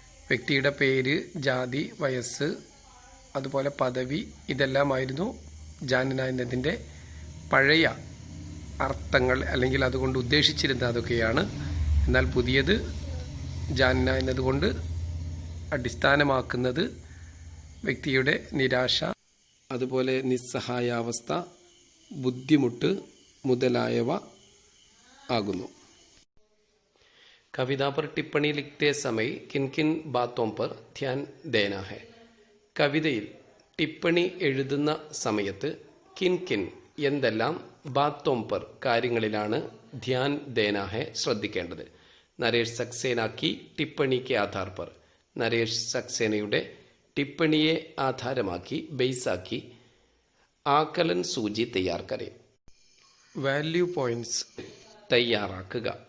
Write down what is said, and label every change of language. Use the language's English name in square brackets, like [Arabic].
[Malayalam] വ്യക്തിയുടെ പേര്, ജാതി, വയസ്സ്, അതുപോലെ പദവി, ഇതെല്ലാമായിരുന്നു ജാനിന എന്നതിൻ്റെ പഴയ അർത്ഥങ്ങൾ, അല്ലെങ്കിൽ അതുകൊണ്ട് ഉദ്ദേശിച്ചിരുന്ന അതൊക്കെയാണ്. എന്നാൽ പുതിയത് ജാനിന എന്നതുകൊണ്ട് അടിസ്ഥാനമാക്കുന്നത് വ്യക്തിയുടെ നിരാശ, അതുപോലെ നിസ്സഹായാവസ്ഥ, ബുദ്ധിമുട്ട് മുതലായവ ആകുന്നു. [Hindi] कविता पर टिप्पणी लिखते समय किन किन बातों पर ध्यान देना है? [Malayalam] കവിതയിൽ ടിപ്പണി എഴുതുന്ന സമയത്ത് [Hindi] കിൻ കിൻ [Malayalam] എന്തെല്ലാം [Hindi] ബാത്തോം പർ [Malayalam] കാര്യങ്ങളിലാണ് [Hindi] ധ്യാൻ ദേനാ ഹെ [Malayalam] ശ്രദ്ധിക്കേണ്ടത്? നരേഷ് സക്സേനാക്കി [Hindi] ടിപ്പണിക്ക് ആധാർ പർ, [Malayalam] നരേഷ് സക്സേനയുടെ ടിപ്പണിയെ ആധാരമാക്കി ബേസാക്കി [Hindi] ആകലൻ സൂചി തയ്യാർ കരേ, [Malayalam] വാല്യൂ പോയിന്റ്സ് തയ്യാറാക്കുക.